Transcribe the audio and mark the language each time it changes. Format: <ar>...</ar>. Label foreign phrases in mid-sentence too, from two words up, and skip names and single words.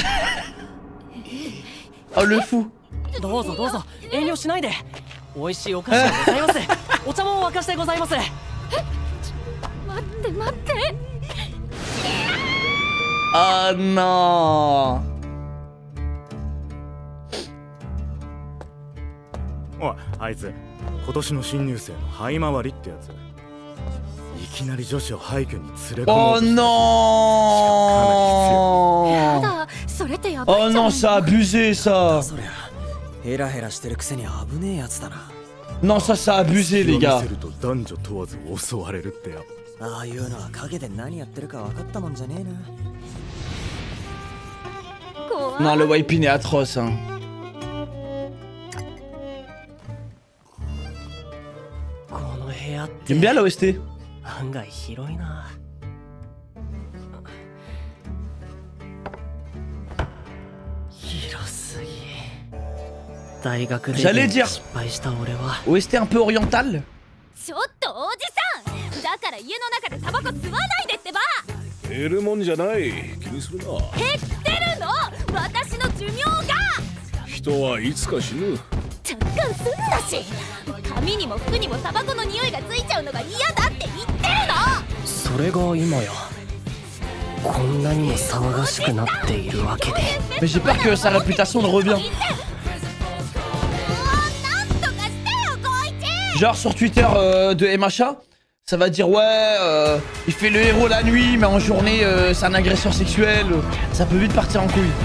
<fr>Oh le fou. Oh non.</fr> <ja>おい、あいつ今年の新入生の這い回りってやつ。いきなり女子を廃墟に連れ込もう</ja> <fr>Oh</fr> <ja>とした</ja> <fr>non. Oh non, ça a abusé ça.</fr> <ja>そりゃヘラヘラしてるくせに危ねえやつだな。</ja> <fr>Non, ça a abusé les gars.</fr> <ja>見せると男女問わず襲われるってよ。ああいうのは陰で何やってるか分かったもんじゃねえな。</ja> <fr>Non, le wiping est atroce hein. J'aime bien l'OST.</fr> <ja>案外広いな。広すぎ。大学で失敗した俺は。</ja> <fr>OST un peu oriental.</fr> <ja>ちょっとおじさん、だから家の中でタバコ吸わないでってば。減るもんじゃない。気にするな。減ってるの？私の寿命が。人はいつか死ぬ。若干すんだし、髪にも服にもタバコの匂いがついちゃうのが嫌だって言ってるの。それが今やこんなにも騒がしくなっているわけで。</ja> <fr>Mais j'ai peur que sa réputation ne revient. Genre sur Twitter de MHA, ça va dire ouais, il fait le héros la nuit, mais en journée c'est un agresseur sexuel. Ça peut vite partir en couille.</fr>